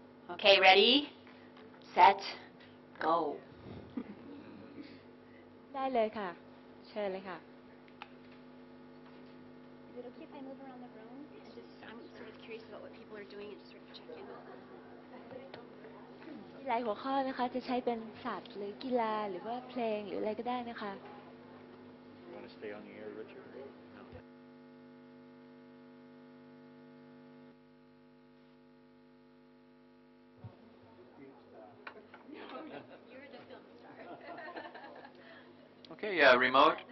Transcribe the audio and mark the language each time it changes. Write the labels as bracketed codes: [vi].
[en] Okay, ready, set, go. [th] ได้เลยค่ะ เชิญเลยค่ะ [en] Is it okay if I move around the room? I'm sort of curious about what people are doing and just sort of check in with them. [th] หลายหัวข้อนะคะจะใช้เป็นสัตว์หรือกีฬาหรือว่าเพลงหรืออะไรก็ได้นะคะ [en] You want to stay on the air, Richard? No. You're the film star.